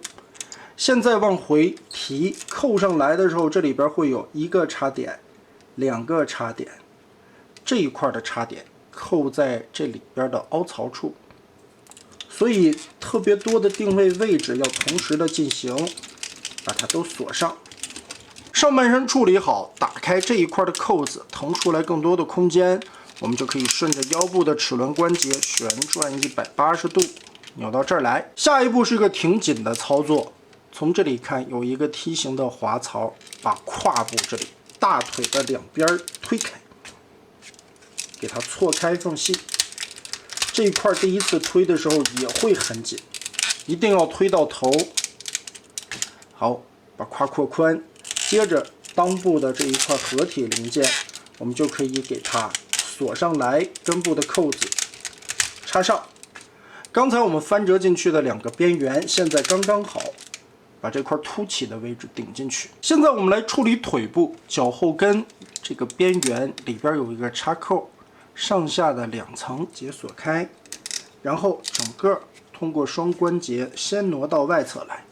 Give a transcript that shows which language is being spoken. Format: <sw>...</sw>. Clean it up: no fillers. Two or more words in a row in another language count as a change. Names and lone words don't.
<zh>現在往回提，扣上來的時候，這裡邊會有1個插點，2個插點，這一塊的插點扣在這裡邊的凹槽處，所以特別多的定位位置要同時的進行，把它都鎖上。上半身處理好，打開這一塊的扣子，腾出來更多的空间，我們就可以順着腰部的齒轮關節旋轉180度扭到这兒來。下一步是一个挺紧的操作，从这里看有一个梯形的滑槽，把胯部这里大腿的两边推开，给它错开缝隙。这一块第一次推的时候也会很紧，一定要推到头。好，把胯扩宽，接着裆部的这一块合体零件，我們就可以給它鎖上來，根部的扣子插上。剛才我們翻折進去的兩個邊緣，現在剛剛好，把這塊凸起的位置頂進去。現在我們來處理腿部，腳後跟這個邊緣裡邊有一個插扣，上下的兩層解鎖開，然後整個通過雙關節先挪到外側來。</zh>